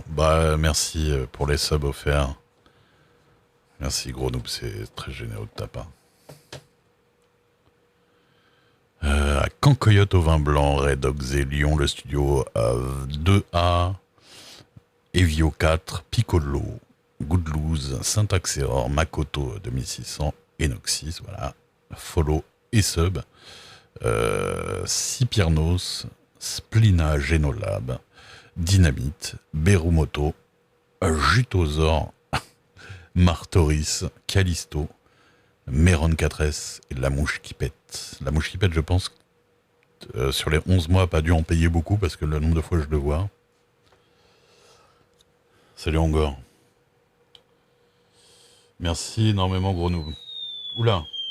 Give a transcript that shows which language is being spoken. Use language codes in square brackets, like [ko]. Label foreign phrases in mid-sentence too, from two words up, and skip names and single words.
[fr] Bah merci pour les subs offerts. Merci gros noob, c'est très généreux de ta part. À Cancoyote au vin blanc, Red Dogs et Lyon, le studio 2A, Evio 4, Piccolo, Good Lose, Syntax Error, Makoto 2600, Enoxys, voilà. follow et sub. Cipiernos, Splina Genolab, Dynamite, Berumoto, Jutosor, Martoris, Callisto, Méron 4S et la mouche qui pète. La mouche qui pète, je pense, sur les 11 mois, pas dû en payer beaucoup parce que le nombre de fois je le vois. Salut Angor. Merci énormément, gros noob. Oula.